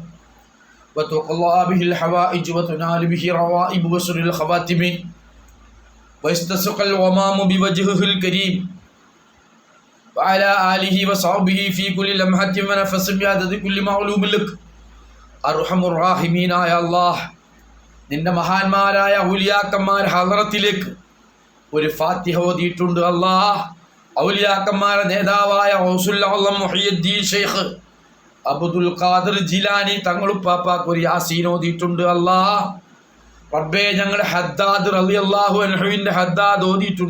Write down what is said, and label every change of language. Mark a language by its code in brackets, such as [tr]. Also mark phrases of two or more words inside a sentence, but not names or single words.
[ar] وتقضى به الحوائج وتنال به روائب وسر الخواتم ويستسق الغمام بوجهه الكريم وعلى آله وصحبه في كل لمحة ونفس بعدد كل معلوم لك أرحم الراحمين يا الله [ml] നിന്റെ മഹാന്മാരായ ഔലിയാക്കന്മാർ ഹളറത്തിലേക്ക് ഒരു ഫാത്തിഹ ഓതിയിട്ടുണ്ട്. അല്ലാഹ് ഔലിയാക്കന്മാരുടെ നേതാവായ ഗൗസുൽ ആലം മുഹയ്യിദ്ദീൻ ശൈഖ് അബ്ദുൽ ഖാദിർ ജിലാനി തങ്ങളുപ്പാപ്പാക്ക് ഒരു യാസീൻ ഓതിയിട്ടുണ്ട്. അല്ലാഹ് റബ്ബേ ഞങ്ങളുടെ ഹദ്ദാദ് [ar] رضي الله عنه [ml] ഹദ്ദാദ് ഓതിയിട്ടുണ്ട്.